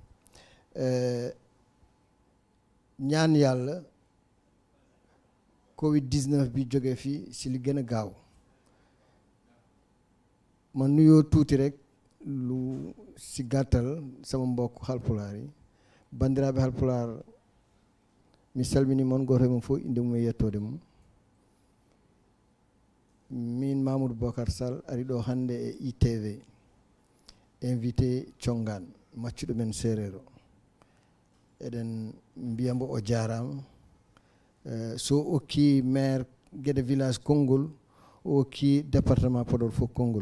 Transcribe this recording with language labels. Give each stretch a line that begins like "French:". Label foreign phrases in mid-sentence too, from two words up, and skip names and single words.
Wolof: ñaan yàlla Covid 19 bi jóge fii ci li gën a gaaw ma nuyoo tuuti rek lu ci gàttal sama mbokk Halpulaar yi.
Fula: bandiraɓe Halpular mi salmini moon goto e mum fof inde mum e yettode mum min Mamoudou Bocar Sall ari ɗo hannde e ITV invité Thiongan maccuɗo men séréer o eɗen mbiyamo o jarama so okki maire Guédé village konngol o okki département Podor fof konngol.